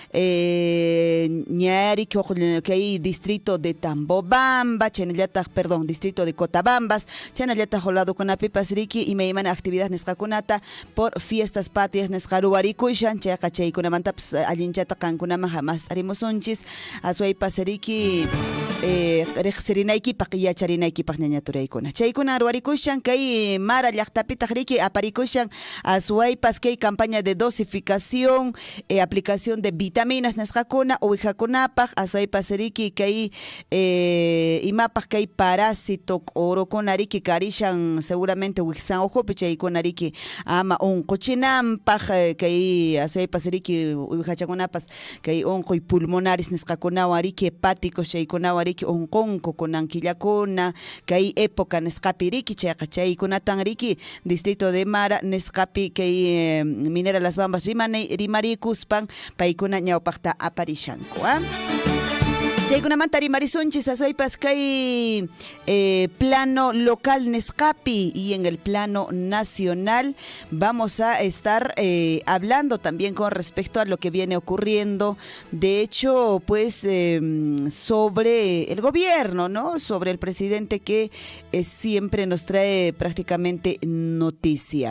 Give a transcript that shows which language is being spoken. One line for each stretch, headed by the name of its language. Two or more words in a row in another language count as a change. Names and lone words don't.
Quechua: ñariki kay
Spanish: distrito de Tambobamba, distrito de Cotabambas,
Quechua: chaynallataq ladokunapipas riki imaymana actividad nisqakunata
Spanish: por fiestas patrias
Quechua: nisqa ruwarikushan chayqa chaykunamantapas allinchata qankunaman jamas arimusunchis aswaypas riki riqsirinaykipaq yacharinaykipaq ñañaturaykuna. Chaykuna ruwarikushan kay Mara llaqtapitaq riki aparikushan aswaypas kay
Spanish: campaña de dosificación, aplicación de vitaminas
Quechua: nisqakuna uwihakunapaq aswaypas riki kay imapaq kay parásito k'urukuna riki karishan seguramente wiksan ujupi chaykuna riki ama unquchinanpaq kay aswaypas riki uwihachakunapas kay unquy pulmonares nisqakunawan riki hepáticos chaykunawan riki unqunku kunan killakuna kay época nisqapi riki chayqa chaykunatan riki distrito de Mara nisqapi kay Minera Las Bambas rimarikuspan paykuna ñawpaqta aparishanku chaykunamanta rimarisunchis aswaypas kay plano local nisqapi
Spanish: y en el plano nacional vamos a estar hablando también con respecto a lo que viene ocurriendo, de hecho pues sobre el gobierno, ¿no? Sobre el presidente que siempre nos trae prácticamente noticia.